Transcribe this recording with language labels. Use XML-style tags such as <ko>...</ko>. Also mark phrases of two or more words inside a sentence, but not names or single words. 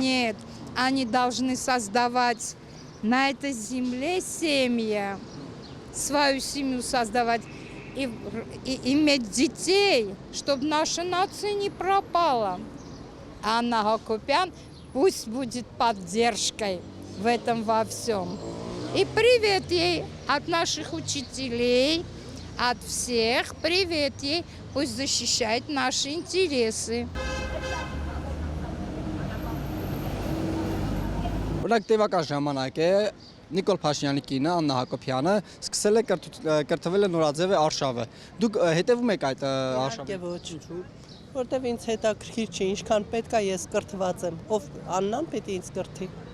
<ru>Нет, они должны создавать на этой земле семьи, свою семью создавать и иметь детей, чтобы наша нация не пропала. Анна Хакупян пусть будет поддержкой в этом во всем. И привет ей от наших учителей, от всех. Привет ей, пусть защищает наши интересы.</ru> <hy>Օրինակ տևական ժամանակ է Նիկոլ Փաշինյանի կինը Աննա Հակոբյանը սկսել է կրթվել է Նորաձև Արշավը։ Դուք հետևում եք այդ Արշավը։ Իհարկե ոչ, որտեվ ինձ հետաքրքիր չի, ինչքան պետք է ես կրթված եմ, ով Աննան պետք է ինձ կրթի։</hy>